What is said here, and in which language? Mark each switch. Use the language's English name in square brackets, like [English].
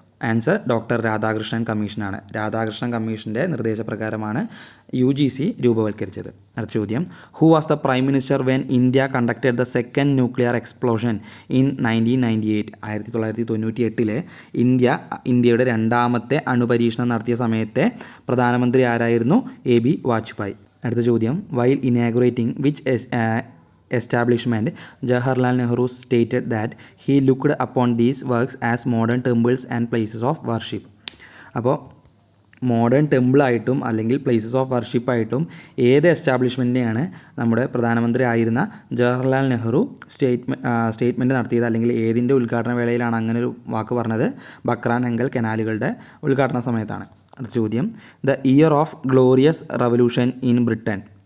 [Malayalam] Answer, doctor Radhakrishnan കമ്മീഷനാണ്. രാധാകൃഷ്ണൻ കമ്മീഷൻ്റെ നിർദ്ദേശപ്രകാരമാണ് UGC രൂപവൽക്കരിച്ചത്. അടുത്ത ചോദ്യം, [English] Who was the prime minister when India conducted the second nuclear explosion in 1998? [Malayalam] 1998 ഇന്ത്യയുടെ രണ്ടാമത്തെ അണുപരീക്ഷണം നടത്തിയ സമയത്തെ പ്രധാനമന്ത്രി ആരായിരുന്നു? AB വാജ്പേയി. അടുത്ത ചോദ്യം, [English] While inaugurating which establishment Jawaharlal Nehru stated that he looked upon these works as modern temples and places of worship. [Malayalam] അപ്പോൾ modern ടെമ്പിളായിട്ടും അല്ലെങ്കിൽ പ്ലേസസ് ഓഫ് വർഷിപ്പായിട്ടും ഏത് എസ്റ്റാബ്ലിഷ്മെൻറ്റിനെയാണ് നമ്മുടെ പ്രധാനമന്ത്രി ആയിരുന്ന ജവഹർലാൽ നെഹ്റു സ്റ്റേറ്റ്മെൻറ്റ് നടത്തിയത്, അല്ലെങ്കിൽ ഏതിൻ്റെ ഉദ്ഘാടന വേളയിലാണ് അങ്ങനെ ഒരു വാക്ക് പറഞ്ഞത്? ബക്രാൻ അങ്കൽ കനാലുകളുടെ ഉദ്ഘാടന സമയത്താണ്. അടുത്ത ചോദ്യം, [English] The year of glorious revolution in Britain.